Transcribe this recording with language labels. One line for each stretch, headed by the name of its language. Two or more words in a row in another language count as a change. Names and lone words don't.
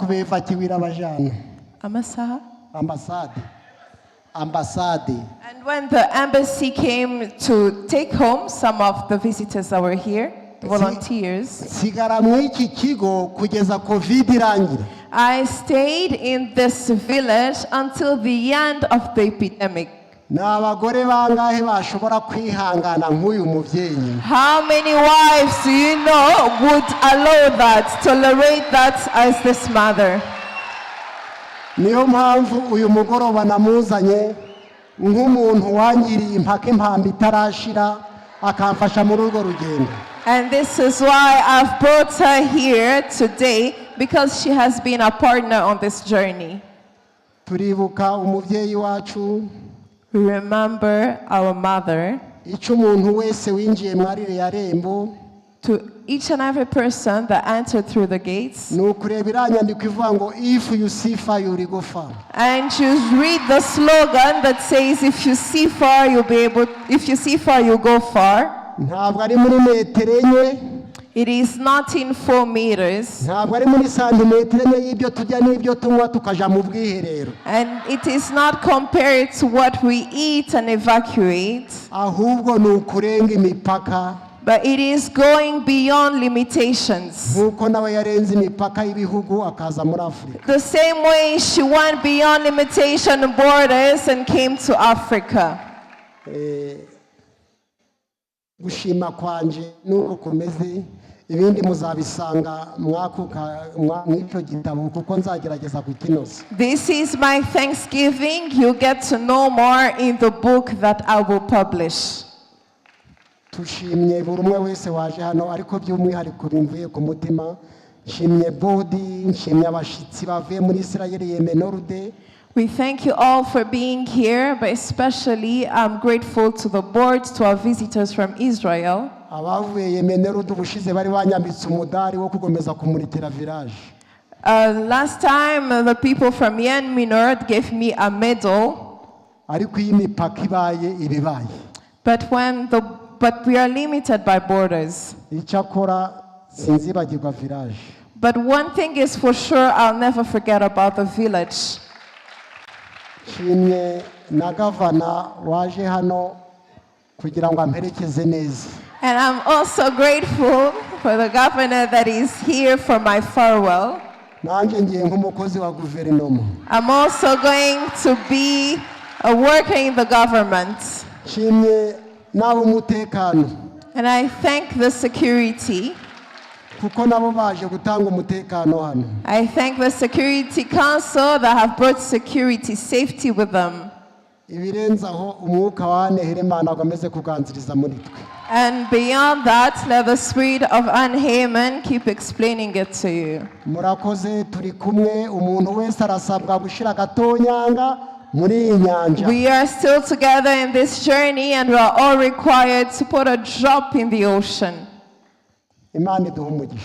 English: And when the embassy came to take home some of the visitors that were here, the volunteers, I stayed in this village until the end of the epidemic. How many wives do you know would allow that, tolerate that as this mother?
Kinyarwanda: niyo mpamvu uyu mugoroba namuzanye nk'umuntu wangiriye impaka impamba itarashira akamfasha muri urwo rugendo.
English: And this is why I've brought her here today, because she has been a partner on this journey.
Kinyarwanda: Turibuka umubyeyi wacu.
English: We remember our mother.
Kinyarwanda: Icyo umuntu wese winjiye muri iriya rembo.
English: To each and every person that entered through the gates.
Kinyarwanda: Ni ukureba iriya nyandiko ivuga ngo
English: if you see fire you will go far. And you read the slogan that says if you see far you'll be able, if you see far you'll go far.
Kinyarwanda: Ntabwo ari muri metero enye.
English: It is not in 4 meters.
Kinyarwanda: Ntabwo ari muri santimetero enye y'ibyo tujya n'ibyo tunywa tukaja mu bwiherero.
English: And it is not compared to what we eat and evacuate.
Kinyarwanda: Ahubwo ni ukurenga imipaka.
English: But it is going beyond limitations.
Kinyarwanda: Nkuko nawe yarenze imipaka y'ibihugu akaza muri Afrika.
English: The same way she went beyond limitation and borders and came to Africa.
Kinyarwanda: Gushima kwanje nuko kumeze ibindi muzabisanga mw'icyo gitabo kuko nzagerageza kukinoza.
English: This is my thanksgiving. You get to know more in the book that I will publish.
Kinyarwanda: Tushimye buri umwe wese waje hano ariko by'umwihariko bimvuye ku mutima. Nshimye bodi, nshimye abashitsi bavuye muri Israel Yemenoride.
English: We thank you all for being here, but especially I'm grateful to the board, to our visitors from Israel.
Kinyarwanda: Abavuye Yemenoride ubushize bari banyambitse umudari wo kugomeza kumurikira village.
English: Last time the people from Yemen gave me a medal.
Kinyarwanda: Ariko iyi mipaka ibaye ibibaye.
English: But we are limited by borders.
Kinyarwanda: Icyakora sinzibagirwa village.
English: But one thing is for sure, I'll never forget about the village.
Kinyarwanda: Nshimye na gavana waje hano kugira ngo amperekeze neza.
English: And I'm also grateful for the governor that is here for my farewell.
Kinyarwanda: Nanjye ngiye nk'umukozi wa guverinoma.
English: I'm also going to be a worker in the government.
Kinyarwanda: Nshimye n'ab'umutekano.
English: And I thank the security.
Kinyarwanda: Kuko nabo baje gutanga umutekano hano.
English: I thank the security council that have brought security, safety with them.
Kinyarwanda: Ibirenza aho umwuka wane Heyman agomeze kuganziriza muri twe.
English: And beyond that, let the spirit of Heyman keep explaining it to you.
Kinyarwanda: Murakoze turi kumwe umuntu wese arasabwa gushira gatonyanga muri iyi nyanja.
English: We are still together in this journey and we are all required to put a drop in the ocean.
Kinyarwanda: Imana iduhe umugisha.